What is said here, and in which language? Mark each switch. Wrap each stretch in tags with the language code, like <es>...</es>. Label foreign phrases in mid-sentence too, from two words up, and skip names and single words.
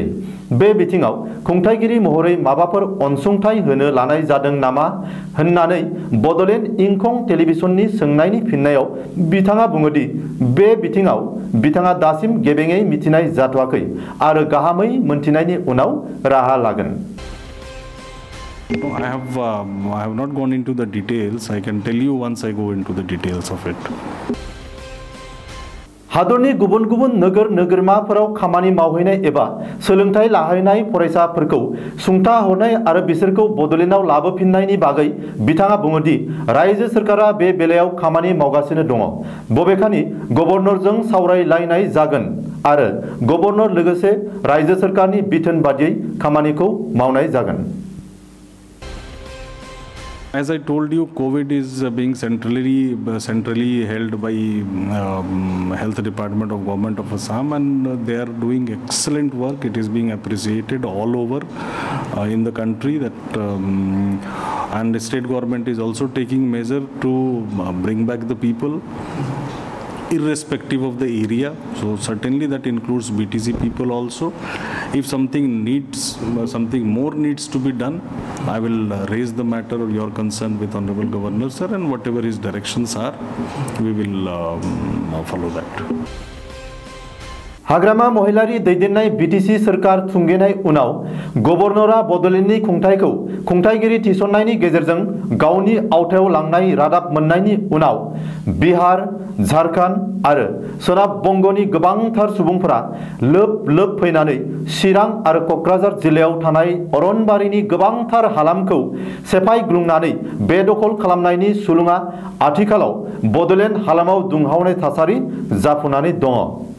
<brx>बे बिथिङाव खुंथायगिरि महरै माबाफोर अनसुंथाइ होनो लानाय जादों नामा होननानै बडलेण्ड इंखं टेलिभिजननि सोंनायनि फिननायाव बिथाङा बुङो दि बे बिथिङाव बिथाङा दासिम गेबेङै मिथिनाय जाथ'वाखै आरो गाहामै मोनथिनायनि उनाव राहा लागोन।</brx> <en>I have not gone into the details. I can tell you once I go into the details of it.</en> <brx>हादरनि गुबुन गुबुन नोगोर नोगोरमाफोराव खामानि मावहैनाय एबा सोलोंथाइ लाहैनाय फरायसाफोरखौ सुंथा हरनाय आरो बिसोरखौ बडलेण्डआव लाबोफिननायनि बागै बिथाङा बुङो दि रायजो सोरखारा बे बेलायाव खामानि मावगासिनो दङ। बबेखानि गभर्नरजों सावरायलायनाय जागोन आरो गभर्नर लोगोसे रायजो सोरखारनि बिथोन बादियै खामानिखौ मावनाय जागोन।</brx> <en>As I told you, COVID is being centrally held by Health Department of Government of Assam, and they are doing excellent work. It is being appreciated all over in the country. And the state government is also taking measure to bring back the people, irrespective of the area. So certainly that includes BTC people also. If something more needs to be done, I will raise the matter or your concern with Honorable Governor sir, and whatever his directions are, we will follow that.</en> <brx>हाग्रामा महिलारी दैदेननाय बीटीसी सरकार थुंगेनाय उनाव गभर्नरा बडलेण्डनि खुंथायखौ खुंथायगिरि थिसननायनि गेजेरजों गावनि आवथायाव लांनाय रादाब मोननायनि उनाव बिहार, झारखंड आरो सोनाब बंगनि गोबांथार सुबुंफोरा लोब फैनानै चिरां आरो कक्राझार जिल्लायाव थानाय अरनबारिनि गोबांथार हालामखौ सेफायग्लुंनानै बेदखल खालामनायनि सुलुङा आथिखालाव बडलेण्ड हालामाव दुंहावनाय थासारि जाफुनानै दङ।</brx>